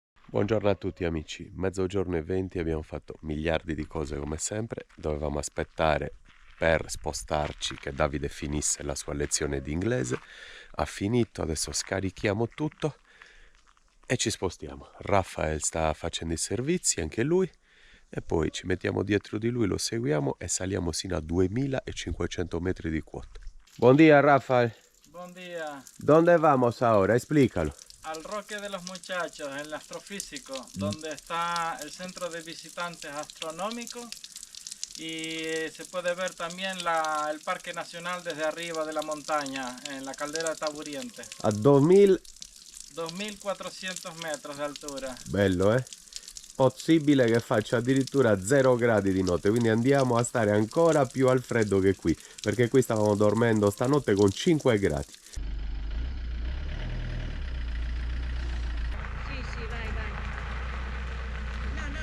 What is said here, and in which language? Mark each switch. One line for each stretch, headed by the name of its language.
Italian: Buongiorno a tutti amici, 12:20 abbiamo fatto miliardi di cose come sempre, dovevamo aspettare per spostarci che Davide finisse la sua lezione di inglese, ha finito, adesso scarichiamo tutto e ci spostiamo. Raffaele sta facendo i servizi, anche lui. E poi ci mettiamo dietro di lui, lo seguiamo e saliamo sino a 2500 metri di quota. Buongiorno Rafael.
Spanish: Buen día. ¿Dónde vamos ahora? Explícalo. Al Roque de los Muchachos, el astrofísico, donde está el centro de visitantes astronómico y se puede ver también el Parque Nacional desde arriba de la montaña, en la caldera de Taburiente. A 2400 metros de altura.
Italian: Bello, Possibile che faccia addirittura 0 gradi di notte, quindi andiamo a stare ancora più al freddo che qui, perché qui stavamo dormendo stanotte con 5 gradi. Sì, vai.